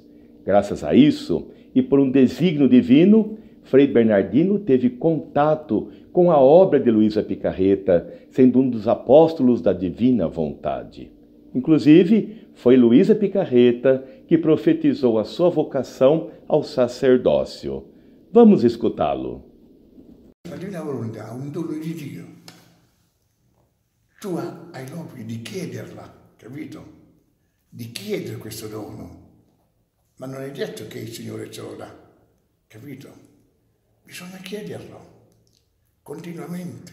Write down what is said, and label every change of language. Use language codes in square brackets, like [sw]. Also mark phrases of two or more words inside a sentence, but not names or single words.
[pt] Graças a isso, e por um desígnio divino, Frei Bernardino teve contato com a obra de Luísa Picarreta, sendo um dos apóstolos da divina vontade. Inclusive, foi Luísa Picarreta que profetizou a sua vocação ao sacerdócio. Vamos escutá-lo. [it] La divina volontà è un dono di Dio. Tu hai l'obbligo di chiederla, capito? Di chiedere questo dono. Ma non è detto che il Signore ce lo dà, capito? Bisogna chiederlo continuamente.